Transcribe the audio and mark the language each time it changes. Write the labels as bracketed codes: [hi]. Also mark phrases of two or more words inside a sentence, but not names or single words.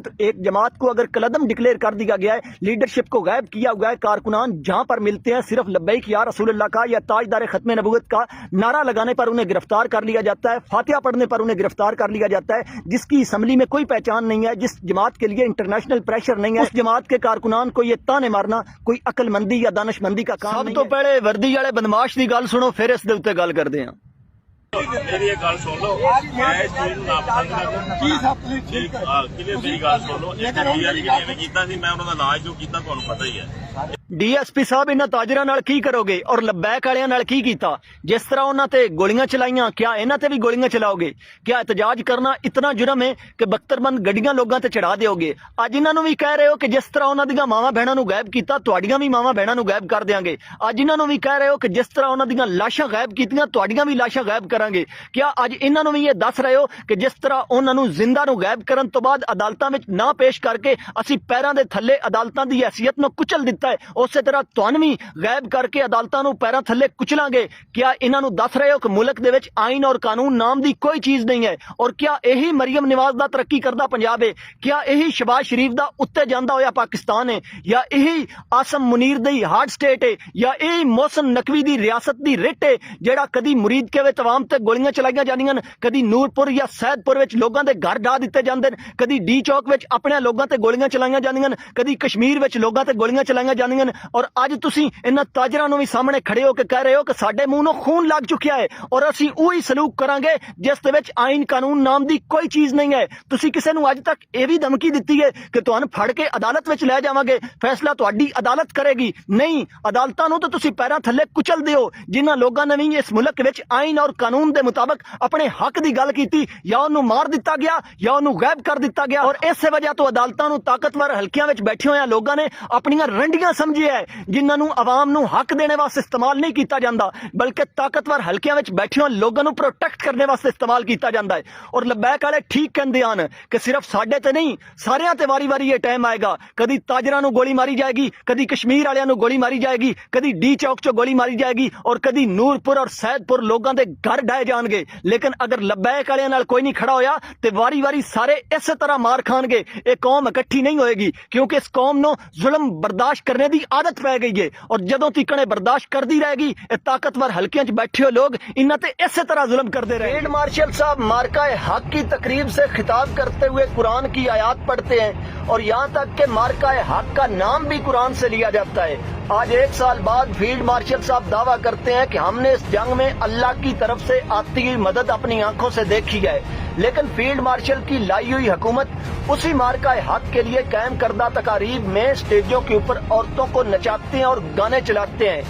[ur] تو ایک جماعت کو اگر کلعدم ڈکلیئر کر دیا گیا ہے, لیڈرشپ کو غائب کیا ہوا ہے, کارکنان جہاں پر ملتے ہیں صرف [ar] لبیک یا رسول اللہ [ur] کا یا تاجدار ختم نبوت کا نعرہ لگانے پر انہیں گرفتار کر لیا جاتا ہے, فاتحہ پڑھنے پر انہیں گرفتار کر لیا جاتا ہے. جس کی اسمبلی میں کوئی پہچان نہیں ہے, جس جماعت کے لیے [en] international pressure [ur] نہیں ہے, اس جماعت کے کارکنان کو یہ تانے مارنا کوئی عقل مندی یا دانش مندی کا کام نہیں ہے. [pa] سب تو پہلے وردی والے بدماش دی گل سنو پھر اس دے اوتے گل کردے ہاں. میری ایک گل سن لو, میں اس چیز نوں ناپسند کردا میری گل سن لو. ایک ڈی آر کیویں کیتا سی, میں انہاں دا علاج جو کیتا تانوں پتہ ہی ہے. ڈی ایس پی صاحب انہاں تاجراں نال کی کرو گے اور لبیک والیاں نال کی کیتا؟ جس طرح انہاں تے گولیاں چلائیاں کیا انہاں تے بھی گولیاں چلاؤ گے؟ کیا احتجاج کرنا اتنا جرم ہے کہ بختر بند گڈیاں لوگاں تے چڑھا دیو گے؟ اج انہاں نوں بھی کہہ رہے ہو کہ جس طرح انہاں دیاں ماواں بہناں نوں غائب کیتا تواڈیاں بھی ماواں بہناں نوں غائب کر دیاں گے. اج انہاں نوں بھی کہہ رہے ہو کہ جس طرح انہاں دیاں لاشاں غائب کیتیاں تواڈیاں بھی لاشاں غائب کران گے. کیا اج انہاں نوں بھی یہ دس رہے ہو کہ جس طرح انہاں نوں زندہ نوں غائب کرن تو بعد عدالتاں وچ نہ پیش کر کے اسی پیراں دے تھلے عدالتاں دی حیثیت نوں کچل دتا ہے, اسی طرح تانوں بھی غائب کر کے عدالتاں نوں پیراں تھلے کچلاں گے؟ کیا انہاں نوں دس رہے ہو کہ ملک دے وچ آئین اور قانون نام دی کوئی چیز نہیں ہے؟ اور کیا یہی مریم نواز دا ترقی کردہ پنجاب ہے؟ کیا یہی شہباز شریف دا اتے جاندا ہویا پاکستان ہے؟ یا یہی آسم منیر دی [en] hard state [pa] ہے؟ یا یہی محسن نقوی دی ریاست دی رٹ ہے جیڑا کدی مرید کے وچ عوام تے گولیاں چلائیاں جاندیاں, کدی نور پور یا سید پور وچ لوگاں دے گھر ڈا دتے جاندے, کدی ڈی چوک وچ اپنے لوگاں تے گولیاں چلائیاں جاندیاں, کدی کشمیر وچ لوگاں تے گولیاں چلائیاں جاندیاں. اور اج تسی انہاں تاجراں نوں بھی سامنے کھڑے ہو کے کہہ رہے ہو کہ ساڈے منہ نوں خون لگ چکیا ہے اور اسی اوہی سلوک کران گے جس دے وچ آئین قانون نام دی کوئی چیز نہیں ہے. تسی کسے نوں اج تک یہ بھی دھمکی دتی ہے کہ تہانوں پھڑ کے عدالت وچ لے جاواں گے, فیصلہ تہاڈی عدالت کرے گی؟ نہیں, عدالتاں نوں تو تسی پیراں تھلے کچل دیو. جنہاں لوگاں نے بھی اس ملک وچ آئین اور قانون دے مطابق اپنے حق دی گل کیتی یا انہوں مار دتا گیا یا انہوں غائب کر دتا گیا, اور اس وجہ تو عدالتاں نوں طاقتور حلقیاں وچ بیٹھے ہوئے لوگاں نے اپنیاں رنڈیاں سمجھے ہے جنہاں نوں عوام نوں حق دینے واسطے استعمال نہیں کیتا جاندا بلکہ طاقتور حلقیاں وچ بیٹھے ہوئے لوگاں نوں پروٹیکٹ کرنے واسطے استعمال کیتا جاندا ہے. اور لبیک والے ٹھیک کہندے ہن کہ صرف ساڈے تے نہیں ساریاں تے واری واری یہ ٹائم آئے گا, کدی تاجراں نوں گولی ماری جائے گی, کدی کشمیر والیاں نوں گولی ماری جائے گی, کدی ڈی چوک چوں گولی ماری جائے گی, اور کدی نور پور اور سید پور لوگاں دے گھر ڈائے جان گے. لیکن اگر لبیک والے نال کوئی نہیں کھڑا ہویا تے واری واری سارے اسی طرح مار کھان گے. یہ قوم اکٹھی نہیں ہوئے گی کیونکہ اس قوم نو ظلم برداشت کرنے دی عادت پی گئی ہے, اور جدوں تیکنے برداشت کردی رہے گی اے طاقتور حلقیاں چ بیٹھے ہو لوگ انہاں تے اسی طرح ظلم کرتے رہے. [en] field marshal [ur] صاحب مارکہ حق کی تقریب سے خطاب کرتے ہوئے قرآن کی آیات پڑھتے ہیں اور یہاں تک کہ مارکہ حق کا نام بھی قرآن سے لیا جاتا ہے۔ آج 1 سال بعد [en] field marshal [ur] صاحب دعویٰ کرتے ہیں کہ ہم نے اس جنگ میں اللہ کی طرف سے آتی ہوئی مدد اپنی آنکھوں سے دیکھی ہے، لیکن [en] field marshal [ur] کی لائی ہوئی حکومت اسی مارکہ حق کے لیے قائم کردہ تقاریب میں اسٹیجوں کے اوپر عورتوں کو نچاتے ہیں اور گانے چلاتے ہیں۔